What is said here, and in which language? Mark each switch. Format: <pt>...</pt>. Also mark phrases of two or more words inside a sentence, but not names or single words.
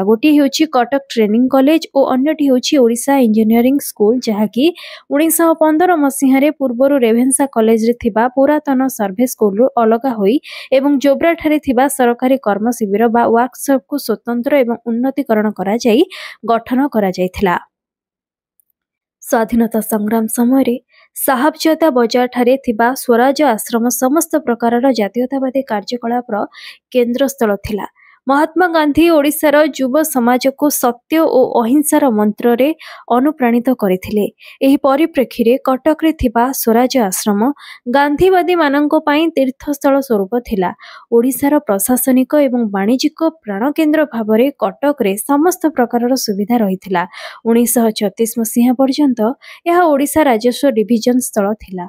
<or>ଗୋଟେ ହେଉଛି କଟକ</or> <en>training college</en> <or>ଆଉ ଅନ୍ୟଟି ହେଉଛି ଓଡ଼ିଶା</or> <en>engineering school,</en> <or>ଯାହାକି 1915 ମସିହାରେ ପୂର୍ବରୁ ରେଭେନ୍ସା କଲେଜ ରେ ଥିବା ପୁରାତନ</or> <en>survey school</en> <or>ଅଲଗା ହୋଇ ଏବଂ ଜୋବ୍ରା ଠାରେ ଥିବା ସରକାରୀ କର୍ମ ଶିବିର ବା ୱାର୍କସପ୍ କୁ ସ୍ୱତନ୍ତ୍ର ଏବଂ ଉନ୍ନତୀକରଣ କରା ଯାଇ ଗଠନ କରା ଯାଇଥିଲା। ସ୍ୱାଧୀନତା ସଂଗ୍ରାମ ସମୟ ସାହାବଜାଦା ବଜାର ଠାରେ ଥିବା ସ୍ୱରାଜ ଆଶ୍ରମ ସମସ୍ତ ପ୍ରକାରର ଜାତୀୟତାବାଦୀ କାର୍ଯ୍ୟକଳାପର କେନ୍ଦ୍ରସ୍ଥଳ ଥିଲା। ମହାତ୍ମା ଗାନ୍ଧୀ ଓଡ଼ିଶାର ଯୁବ ସମାଜ କୁ ସତ୍ୟ ଓ ଅହିଂସାର ମନ୍ତ୍ର ରେ ଅନୁପ୍ରାଣିତ କରିଥିଲେ। ଏହି ପରିପ୍ରେକ୍ଷୀ ରେ କଟକ ରେ ଥିବା ସ୍ୱରାଜ ଆଶ୍ରମ ଗାନ୍ଧୀବାଦୀ ମାନଙ୍କ ପାଇଁ ତୀର୍ଥସ୍ଥଳ ସ୍ୱରୂପ ଥିଲା। ଓଡ଼ିଶାର ପ୍ରଶାସନିକ ଏବଂ ବାଣିଜ୍ୟିକ ପ୍ରାଣକେନ୍ଦ୍ର ଭାବରେ କଟକ ରେ ସମସ୍ତ ପ୍ରକାରର ସୁବିଧା ରହିଥିଲା। 1936 ମସିହା ପର୍ଯ୍ୟନ୍ତ ଏହା ଓଡ଼ିଶା ରାଜସ୍ୱ ଡିଭିଜନ ସ୍ଥଳ ଥିଲା।</or>